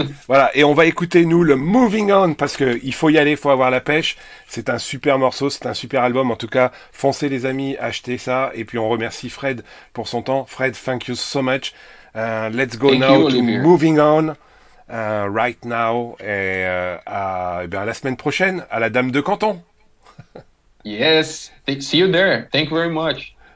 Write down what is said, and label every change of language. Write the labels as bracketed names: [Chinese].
[French] Voilà, et on va écouter, nous, le Moving On, parce que il faut y aller, il faut avoir la pêche. C'est un super morceau, c'est un super album. En tout cas, foncez les amis, achetez ça. Et puis, on remercie Fred pour son temps. [English] Fred, thank you so much. Let's go now to Moving On, right now. [French] Et à la semaine prochaine, à la Dame de Canton. [English] Yes, see you there. Thank you very much.